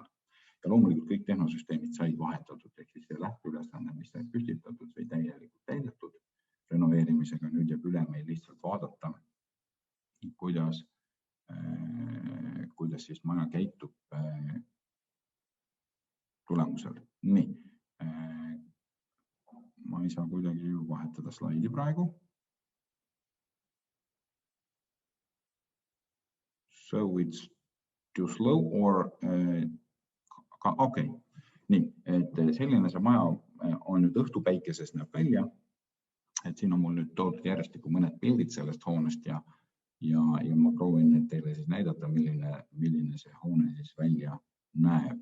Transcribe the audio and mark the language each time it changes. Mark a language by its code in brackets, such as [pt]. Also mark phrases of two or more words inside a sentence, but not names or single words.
[et] Ja loomulikult kõik tehnosüsteemid said vahetatud, ehk siis see lähteülesanne, mis sai püstitatud, sai täielikult täidetud renoveerimisega. Nüüd jääb üle meil lihtsalt vaadata, kuidas siis maja käitub tulemusel. Nii, ma ei saa kuidagi vahetada slaidi praegu. [en] So it's too slow or okei. [et] Nii, et selline see maja on nüüd õhtupäikeses näeb välja. Et siin on mul nüüd toodud järjestikku mõned pildid sellest hoonest ja ma proovin teile siis näidata, milline see hoone siis välja näeb.